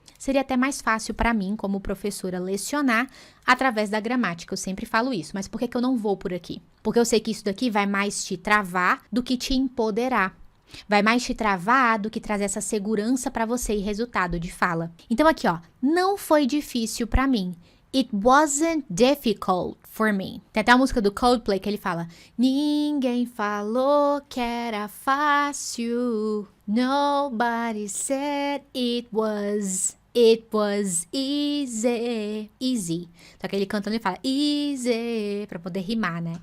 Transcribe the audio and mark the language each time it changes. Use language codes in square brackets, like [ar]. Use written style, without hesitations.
[pt] Seria até mais fácil para mim, como professora, lecionar através da gramática. Eu sempre falo isso. Mas por que eu não vou por aqui? Porque eu sei que isso daqui vai mais te travar do que te empoderar. Vai mais te travar do que trazer essa segurança para você e resultado de fala. Então aqui, ó, não foi difícil para mim. [en] It wasn't difficult for me. [pt] Tem até a música do Coldplay que ele fala: ninguém falou que era fácil. [en] Nobody said it was. It was easy. Easy. [pt] Só que ele cantando, ele fala easy, pra poder rimar, né?